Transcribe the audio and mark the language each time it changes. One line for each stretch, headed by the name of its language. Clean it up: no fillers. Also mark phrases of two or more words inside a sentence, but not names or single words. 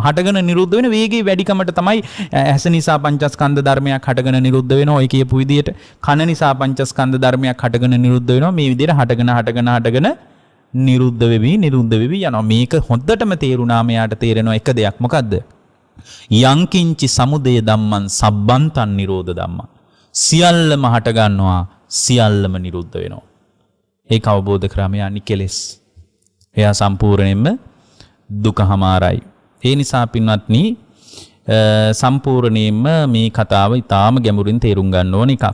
Sinhala: හටගෙන නිරුද්ධ වෙන වේගයේ වැඩිකමට තමයි ඇස නිසා පංචස්කන්ධ ධර්මයක් හටගෙන නිරුද්ධ වෙනවා. ඔය කියපු විදිහට කන නිසා පංචස්කන්ධ ධර්මයක් හටගෙන නිරුද්ධ වෙනවා. මේ විදිහට හටගෙන නිරුද්ධ වෙවි යනවා. මේක හොද්දටම තේරුණා මෙයාට තේරෙනවා එක දෙයක්. මොකද්ද?
Pali: යංකින්චි සමුදය ධම්මං සබ්බන්තං නිරෝධ ධම්මං.
Sinhala: සියල්ලම හට ගන්නවා සියල්ලම නිරුද්ධ වෙනවා. ඒක අවබෝධ කරාම යන්නේ කෙලෙස්. එයා සම්පූර්ණයෙන්ම දුකහමාරයි. ඒ නිසා පින්වත්නි සම්පූර්ණයෙන්ම මේ කතාව ඊටාම ගැඹුරින් තේරුම් ගන්න ඕන එකක්.